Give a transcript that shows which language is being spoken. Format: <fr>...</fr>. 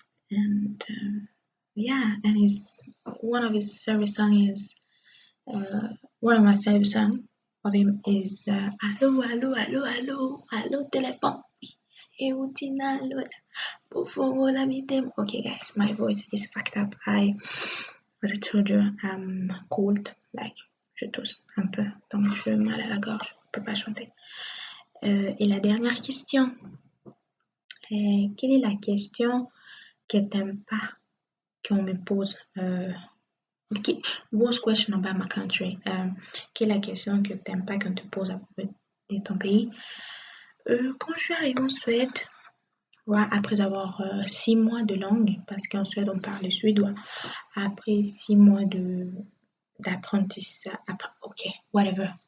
<en>And yeah, and his one of his favorite songs is one of my favorite songs of him is</en> <fr>Allo, allo, allo, allo, allo, téléphone. Et où t'es allé?</fr> <en>Okay, guys, my voice is fucked up. As I told you, I'm cold, like</en> <fr>je tousse un peu, donc j'ai mal à la gorge, je peux pas chanter. Et la dernière question, quelle est la question que t'aimes pas qu'on me pose?</fr> <en>Worst question about my country.</en> <fr>Quelle est la question que t'aimes pas qu'on te pose à propos de ton pays? Quand je suis arrivée en Suède, ouais, après avoir 6 mois de langue, parce qu'en Suède on parle le suédois, après 6 mois d'apprentissage,</fr> <en>ok, whatever.</en>